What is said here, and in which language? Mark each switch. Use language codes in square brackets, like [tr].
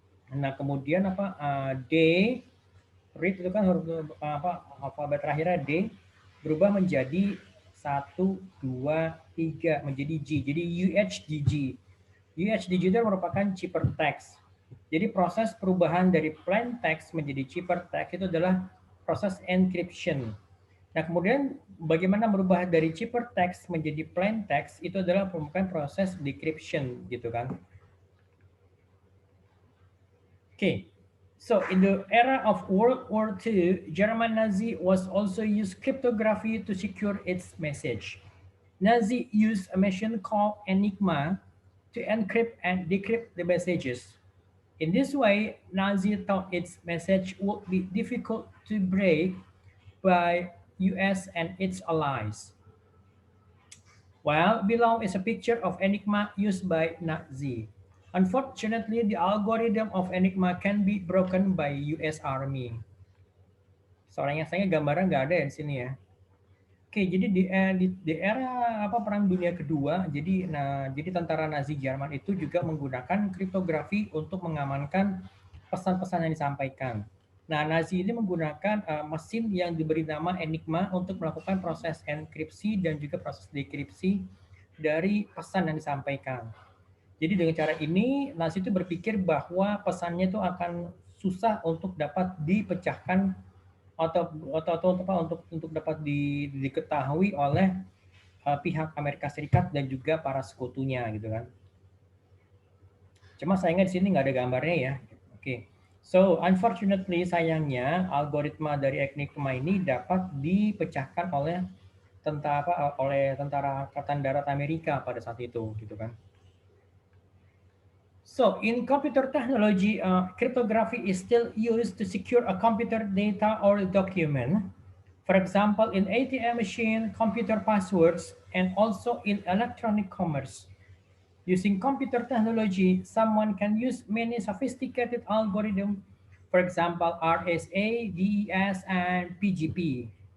[id] Nah kemudian D, read itu kan huruf alfabet terakhirnya D berubah menjadi 1, 2, 3 menjadi G. Jadi UHDG. UHDG itu merupakan ciphertext. Jadi proses perubahan dari plain text menjadi ciphertext itu adalah proses encryption. Nah, kemudian bagaimana merubah dari ciphertext menjadi plain text itu adalah merupakan proses decryption gitu kan. Okay. [en] So in the era of World War II, German Nazi was also used cryptography to secure its message. Nazi used a machine called Enigma to encrypt and decrypt the messages. In this way, Nazi thought its message would be difficult to break by US and its allies. Well, below is a picture of Enigma used by Nazi. Unfortunately, the algorithm of Enigma can be broken by US Army. [id] Sayangnya gambarnya nggak ada ya di sini ya. Oke, jadi di era Perang Dunia Kedua, jadi tentara Nazi Jerman itu juga menggunakan kriptografi untuk mengamankan pesan-pesan yang disampaikan. Nah, Nazi ini menggunakan mesin yang diberi nama Enigma untuk melakukan proses enkripsi dan juga proses dekripsi dari pesan yang disampaikan. Jadi dengan cara ini, Nazi itu berpikir bahwa pesannya itu akan susah untuk dapat dipecahkan atau untuk dapat diketahui oleh pihak Amerika Serikat dan juga para sekutunya gitu kan. Cuma sayangnya di sini nggak ada gambarnya ya. Oke. So, unfortunately sayangnya algoritma dari Enigma ini dapat dipecahkan oleh tentara Angkatan Darat Amerika pada saat itu gitu kan. [en] So, in computer technology, cryptography is still used to secure a computer data or a document. For example, in ATM machine, computer passwords, and also in electronic commerce. Using computer technology, someone can use many sophisticated algorithms, for example, RSA, DES, and PGP.